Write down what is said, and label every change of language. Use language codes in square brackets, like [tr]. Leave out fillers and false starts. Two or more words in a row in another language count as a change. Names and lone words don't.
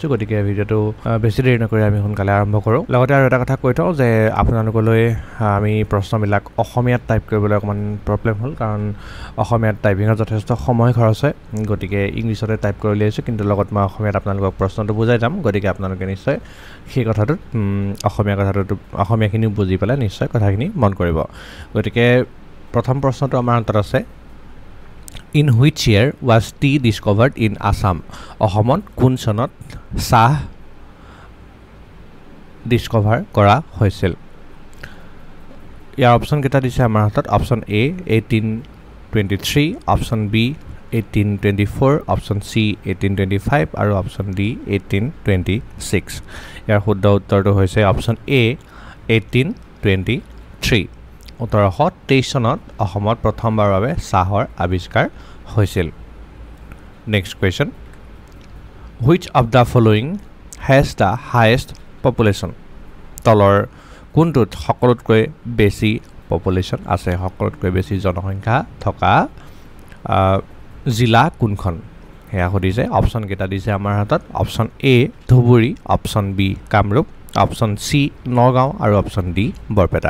[as] গতিকে ভিডিওটো বেছি দেৰি নকৰি আমি সোনকালে আৰম্ভ কৰো। লগতে আৰু এটা কথা কৈ থওঁ যে আপোনালোকলৈ আমি প্ৰশ্নবিলাক অসমীয়াত টাইপ কৰিবলৈ অকমান প্ৰবলেম হ'ল কাৰণ অসমীয়াত টাইপিঙত যথেষ্ট সময় খৰচ হয়। গতিকে ইংলিছতে টাইপ কৰি লৈছো কিন্তু লগত মই অসমীয়াত আপোনালোকক প্ৰশ্নটো বুজাই যাম। গতিকে আপোনালোকে নিশ্চয় সেই কথাটো অসমীয়াখিনি বুজি পেলাই নিশ্চয় কথাখিনি মন কৰিব। গতিকে প্ৰথম প্ৰশ্নটো আমাৰ হাতত আছে [en] In which year was tea discovered in Assam? [as] অসমত কোন চনত চাহ ডিসকভাৰ কৰা হৈছিল? ইয়াৰ অপচন কেইটা দিছে আমাৰ হাতত। অপচন এ 1823, অপচন বি 1824, অপচন সি 1825 আৰু অপচন ডি 1826। ইয়াৰ শুদ্ধ উত্তৰটো হৈছে অপচন এ 1823। 1823 চনত অসমত প্ৰথমবাৰৰ বাবে চাহৰ আৱিষ্কাৰ হৈছিল। [en] next question, which of the following has the highest population? [as] তলৰ কোনটোত সকলোতকৈ বেছি পপুলেশ্যন আছে, সকলোতকৈ বেছি জনসংখ্যা থকা জিলা কোনখন সেয়া সুধিছে। অপচন কেইটা দিছে আমাৰ হাতত। অপচন এ ধুবুৰী, অপচন বি কামৰূপ, অপচন সি নগাঁও আৰু অপচন ডি বৰপেটা।